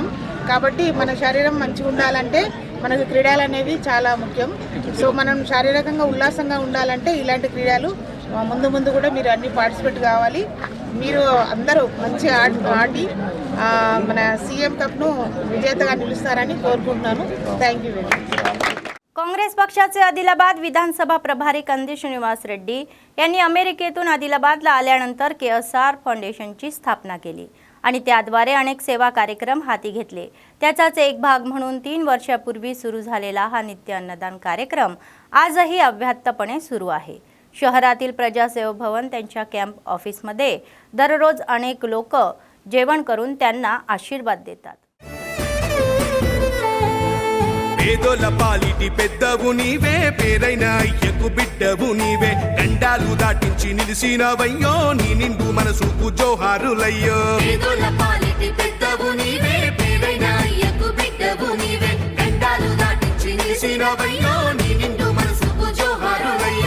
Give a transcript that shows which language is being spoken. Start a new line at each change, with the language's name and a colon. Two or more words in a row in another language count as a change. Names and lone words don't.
Telugu: కాబట్టి మన శరీరం మంచిగా ఉండాలంటే మనకు క్రీడలు అనేవి చాలా ముఖ్యం. సో మనం శారీరకంగా ఉల్లాసంగా ఉండాలంటే ఇలాంటి క్రీడలు ముందు ముందు కూడా మీరు అన్ని పార్టిసిపేట్ కావాలి. మీరు అందరూ మంచి ఆడి మన సీఎం కప్ను విజేతగా నిలుస్తారని కోరుకుంటున్నాను.
English: thank you very much.
Marathi: काँग्रेस पक्षाचे आदिलाबाद विधानसभा प्रभारी कंदी श्रीनिवास रेड्डी यांनी अमेरिकेतून आदिलाबादला आल्यानंतर KSR फाउंडेशनची स्थापना केली आणि त्याद्वारे अनेक सेवा कार्यक्रम हाती घेतले. त्याचाच एक भाग म्हणून 3 वर्षापूर्वी सुरू झालेला हा नित्य अन्नदान कार्यक्रम आजही अव्याहतपणे सुरू आहे. शहरातील प्रजासेवा भवन त्यांच्या कॅम्प ऑफिसमध्ये दररोज अनेक लोक जेवण करून त्यांना आशीर्वाद देतात.
Telugu: పేదోల పాలిటి పెద్దవు నీవే, పేరైన అయ్యకు బిడ్డవు నీవే, గండాలు దాటించి నిలిసినవయ్యో, నీ నిండు మనసుకు జోహారులయ్యో. పేదోల పాలిటి పెద్దవు నీవే, పేరైన అయ్యకు బిడ్డవు నీవే, గండాలు దాటించి నిలిసినవయ్యో, నీ నిండు మనసుకు జోహారులయ్యో.